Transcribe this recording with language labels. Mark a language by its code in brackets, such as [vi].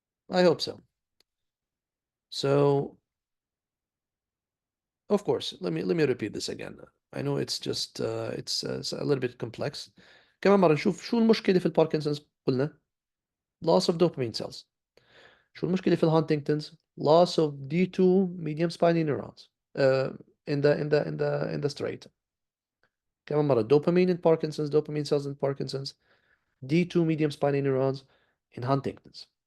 [en] I hope so. So, of course, let me repeat this again. I know it's just it's a little bit complex. [ar] كمان مرة نشوف شو المشكلة في الباركنسونز قلنا [en] loss of dopamine cells. [ar] شو المشكلة في الهانتنجتونز [en] loss of D2 medium spiny neurons in the striatum. [ar] كمان مرة [en] dopamine in Parkinson's, dopamine cells in Parkinson's, D2 medium spiny neurons in Huntington's.